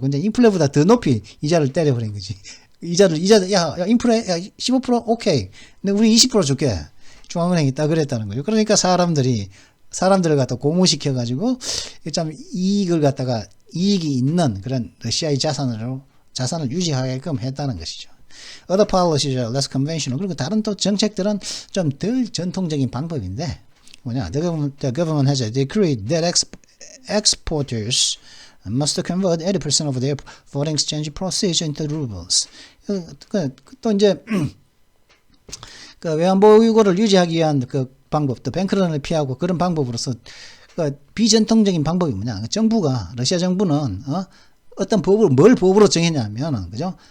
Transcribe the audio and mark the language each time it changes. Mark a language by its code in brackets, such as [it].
[ko] 근데 인플레보다 더 높이 이자를 때려버린 거지. 야, 인플레, 15% 오케이. 근데 우리 20% 줄게. 중앙은행이 딱 그랬다는 거죠. 그러니까 사람들을 갖다 고무시켜가지고, 좀 이익이 있는 그런 러시아의 자산을 유지하게끔 했다는 것이죠. [en] Other policies are less conventional. [ko] 그리고 다른 또 정책들은 좀 덜 전통적인 방법인데, [en] The government has a decree that exporters must convert 80% of their foreign exchange proceeds into rubles. [ko] 또 이제 그 외환보유고를 유지하기 위한 그 방법, 또 뱅크런을 피하고 그런 방법으로서 그 비전통적인 방법이 뭐냐? 정부가 러시아 정부는 어떤 법을 뭘 법으로 정했냐면은 그죠?